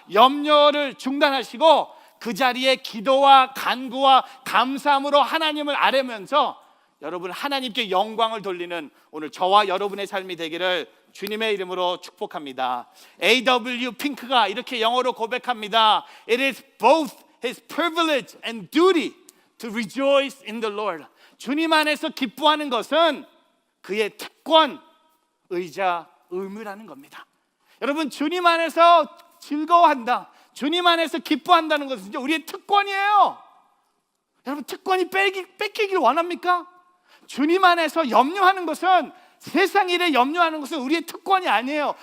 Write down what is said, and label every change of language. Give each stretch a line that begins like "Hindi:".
Korean: 염려를 중단하시고 그 자리에 기도와 간구와 감사함으로 하나님을 아뢰면서 여러분 하나님께 영광을 돌리는 오늘 저와 여러분의 삶이 되기를 주님의 이름으로 축복합니다. A.W. 핑크가 이렇게 영어로 고백합니다.
English: It is both his privilege and duty to rejoice in the Lord.
Korean: 주님 안에서 기뻐하는 것은 그의 특권의자 의무라는 겁니다. 여러분 주님 안에서 즐거워한다, 주님 안에서 기뻐한다는 것은 우리의 특권이에요. 여러분 특권이 뺏기기를 원합니까? 주님 안에서 염려하는 것은 세상 일에 염려하는 것은 우리의 특권이 아니에요.